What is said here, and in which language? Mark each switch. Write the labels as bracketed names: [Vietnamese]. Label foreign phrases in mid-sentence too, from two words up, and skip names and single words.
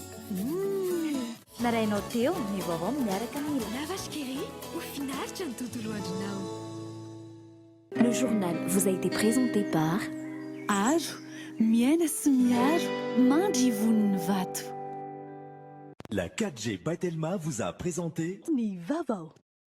[Malagasy] Narainao teo ny vaovao miaraka amin'ny [French] La vache qui rit. Au final, tu as tout le andronao. Le journal vous a été présenté par [Malagasy] Aro, miaina sy miaro, mandry voniny vato. [French] La 4G by Telma vous a présenté [Malagasy] Ny vavao.